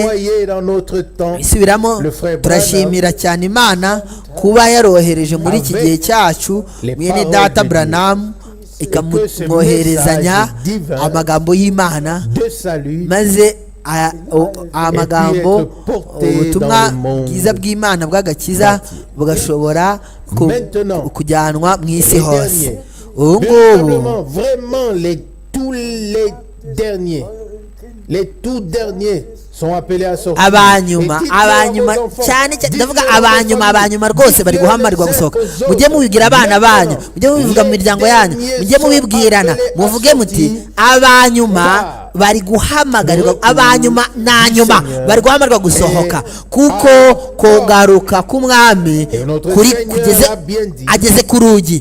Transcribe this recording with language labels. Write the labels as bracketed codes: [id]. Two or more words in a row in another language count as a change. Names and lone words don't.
[rw] Isubiramo, turashimira cyane Imana kuba yarohereje muri iki gihe cyacu mwene data Branham, ikamwoherezanya amagambo y'Imana, maze amagambo, ubutumwa bwiza bw'Imana bw'agakiza bugashobora kujyanwa mu isi hose. Ubu ngubu [fr] les tout derniers sont appelés à sortir. [rw] Abanyuma cyane ndavuga abanyuma rwose bari guhamarirwa gusohoka. Mujye mubibwira abana banyu, mujye mubivuga mu miryango yanyu, mujye mubibwirana, muvuge muti abanyuma bari guhamagarirwa, abanyuma na nyuma bari guhamarirwa gusohoka, kuko kugaruka k'umwami ageze ku rugi.